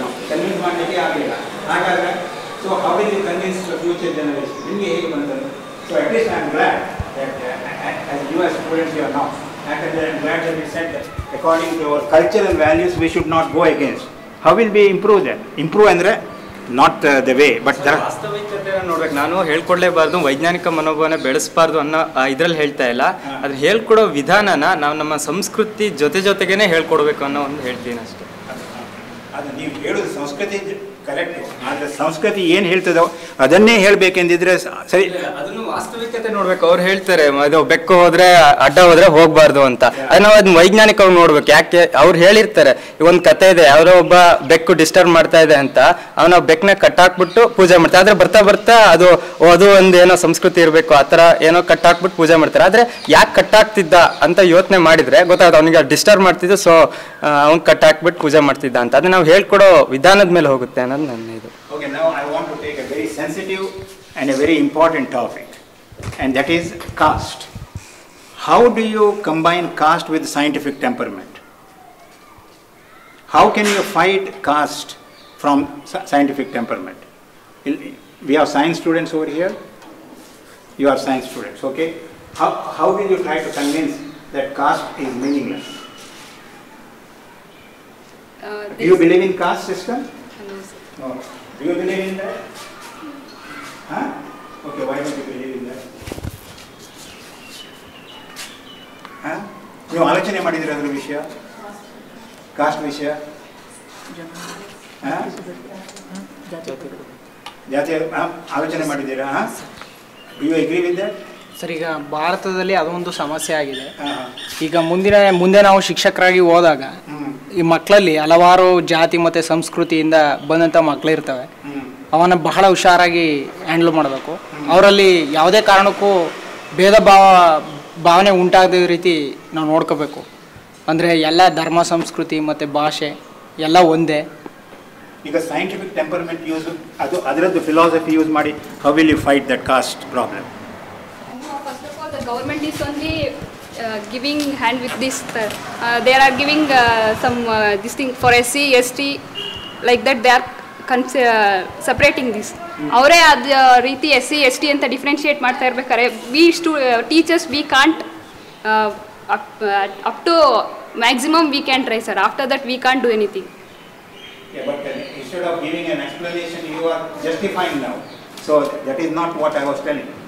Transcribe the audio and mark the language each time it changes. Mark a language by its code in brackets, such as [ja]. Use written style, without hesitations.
[kn] Convince ಮಾಡಲಿಕ್ಕೆ ಆಗಲಿಲ್ಲ. ಹಾಗಾದರೆ [en] So how will you convince the future generation? [kn] ನಿಮಗೆ ಹೇಗೆ ಬಂತದ್ದು? [en] So at least I am glad that as you as students you are now. And I am glad that you said that according to our cultural values we should not go against. How will we improve that? Improve ಅಂದರೆ not the way but [kn] ವಾಸ್ತವಿಕತೆ ನೋಡ್ಬೇಕು. ನಾನು ಹೇಳ್ಕೊಡ್ಲೇಬಾರ್ದು, ವೈಜ್ಞಾನಿಕ ಮನೋಭಾವನೆ ಬೆಳೆಸಬಾರ್ದು ಅನ್ನೋ ಇದರಲ್ಲಿ ಹೇಳ್ತಾ ಇಲ್ಲ. ಅದ್ರ ಹೇಳ್ಕೊಡೋ ವಿಧಾನನ ನಾವು ನಮ್ಮ ಸಂಸ್ಕೃತಿ ಜೊತೆಗೇನೆ ಹೇಳ್ಕೊಡ್ಬೇಕು ಅನ್ನೋ ಒಂದು ಹೇಳ್ತೀನಿ ಅಷ್ಟೇ. ಅದು ನೀವು ಹೇಳೋದು ಸಂಸ್ಕೃತಿ ಕರೆಕ್ಟ್, ಆದರೆ ಸಂಸ್ಕೃತಿ ಏನು ಹೇಳ್ತದೋ ಅದನ್ನೇ ಹೇಳಬೇಕೆಂದಿದ್ರೆ ಸರಿ. ಅದನ್ನು ವಾಸ್ತವಿಕತೆ ನೋಡ್ಬೇಕು. ಅವ್ರು ಹೇಳ್ತಾರೆ ಅದು ಬೆಕ್ಕು ಹೋದ್ರೆ ಅಡ್ಡ ಹೋದ್ರೆ ಹೋಗ್ಬಾರ್ದು ಅಂತ. ಅದು ನಾವು ಅದನ್ನ ವೈಜ್ಞಾನಿಕವಾಗಿ ನೋಡ್ಬೇಕು. ಯಾಕೆ ಅವ್ರು ಹೇಳಿರ್ತಾರೆ, ಒಂದು ಕತೆ ಇದೆ, ಯಾರೋ ಒಬ್ಬ ಬೆಕ್ಕು ಡಿಸ್ಟರ್ಬ್ ಮಾಡ್ತಾ ಇದೆ ಅಂತ ಅವನ ಬೆಕ್ಕನ್ನ ಕಟ್ಟಾಕ್ಬಿಟ್ಟು ಪೂಜೆ ಮಾಡ್ತಾರೆ. ಆದ್ರೆ ಬರ್ತಾ ಬರ್ತಾ ಅದು ಒಂದು ಏನೋ ಸಂಸ್ಕೃತಿ ಇರಬೇಕು, ಆ ಥರ ಏನೋ ಕಟ್ಟಾಕ್ಬಿಟ್ಟು ಪೂಜೆ ಮಾಡ್ತಾರೆ. ಆದ್ರೆ ಯಾಕೆ ಕಟ್ಟಾಕ್ತಿದ್ದ ಅಂತ ಯೋಚನೆ ಮಾಡಿದ್ರೆ ಗೊತ್ತಾಗುತ್ತೆ, ಅವನಿಗೆ ಡಿಸ್ಟರ್ಬ್ ಮಾಡ್ತಿದ್ದು, ಸೊ ಅವ್ನು ಕಟ್ಟಾಕ್ಬಿಟ್ಟು ಪೂಜೆ ಮಾಡ್ತಿದ್ದ ಅಂತ. ಅದು ನಾವು ಹೇಳ್ಕೊಡೋ ವಿಧಾನದ ಮೇಲೆ ಹೋಗುತ್ತೆ ಅನ್ನೋದು ನನ್ನ ಇದು. [en] Okay, now I want to take a very sensitive and a very important topic, and that is caste. How do you combine caste with scientific temperament? How can you fight caste from scientific temperament? We have science students over here. You are science students, okay? How will you try to convince that caste is meaningless? Do you believe in caste system? No, sir. No. Do you believe in that? Huh? Okay, why don't you believe in that? Huh? [kn] ನೀವು ಆಲೋಚನೆ ಮಾಡಿದ್ದೀರ ಅದರ ವಿಷಯ, cost ವಿಷಯ? ಜಾತಿ ಆಲೋಚನೆ ಮಾಡಿದ್ದೀರಾ? [en] Do you agree with that? [kn] Sir, ಈಗ ಭಾರತದಲ್ಲಿ ಅದೊಂದು ಸಮಸ್ಯೆ ಆಗಿದೆ. ಈಗ ಮುಂದೆ ನಾವು ಶಿಕ್ಷಕರಾಗಿ ಹೋದಾಗ ಈ ಮಕ್ಕಳಲ್ಲಿ ಹಲವಾರು ಜಾತಿ ಮತ್ತು ಸಂಸ್ಕೃತಿಯಿಂದ ಬಂದಂಥ ಮಕ್ಕಳಿರ್ತವೆ. ಅವನ್ನ ಬಹಳ ಹುಷಾರಾಗಿ ಹ್ಯಾಂಡಲ್ ಮಾಡಬೇಕು. ಅವರಲ್ಲಿ ಯಾವುದೇ ಕಾರಣಕ್ಕೂ ಭೇದ ಭಾವನೆ ಉಂಟಾಗದ ರೀತಿ ನಾವು ನೋಡ್ಕೋಬೇಕು. ಅಂದರೆ ಎಲ್ಲ ಧರ್ಮ, ಸಂಸ್ಕೃತಿ ಮತ್ತು ಭಾಷೆ ಎಲ್ಲ ಒಂದೇ. [en] ಈಗ scientific temperament use ಅದರದ್ದು philosophy use ಮಾಡಿ how will you fight that caste problem? First of all, the government is only giving hand with this. They are giving some this thing for SC, ST, like that. They are separating this. [kn] ಅವರೇ ಅದು ರೀತಿ SC, ST ಅಂತ differentiate ಮಾಡ್ತಾ ಇರ್ಬೇಕಾದ್ರೆ [en] Teachers we can't up to maximum we can try, sir. After that we can't do anything. Yeah, but instead of giving an explanation, you are justifying now. So that is not what I was telling.